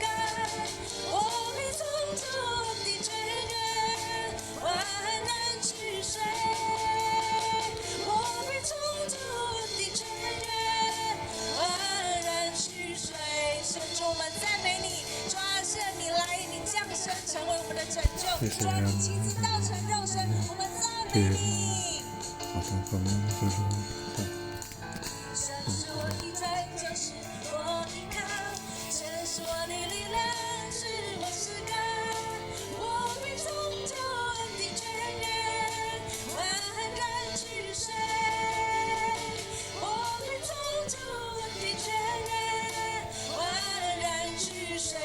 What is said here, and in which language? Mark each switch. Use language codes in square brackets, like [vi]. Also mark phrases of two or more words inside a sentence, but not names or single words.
[zh] 我必从救恩的泉源焕然取水，我必从救恩的泉源焕然取水。神主，我们赞美你，主啊，是你来，你降生成为我们的拯救，主啊，你亲自道成肉身，我们赞美你。 [fr] En tant que nous te louons. [zh] 神是我的拯救，是我依靠；神是我的力量，是我诗歌。我必从救恩的泉源焕然取水，我必从救恩的泉源焕然取水。